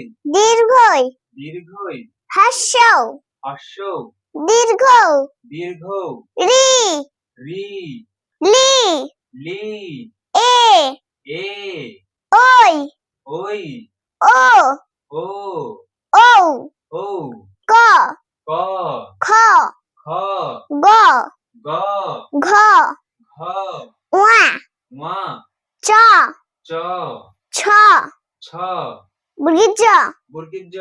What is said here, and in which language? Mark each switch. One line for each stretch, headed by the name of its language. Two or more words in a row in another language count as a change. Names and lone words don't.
Bangla: দীর্ঘই দীর্ঘই হর্ষৌ হর্ষ দীর্ঘ দীর্ঘ রি রি লি লি এ এ ওই ওই ও ও ঔ ও ক ক খ খ গ গ ঘ ঘ ওয়া ওয়া চ চ ছ ছ বর্গীয় জ বর্গীয় জ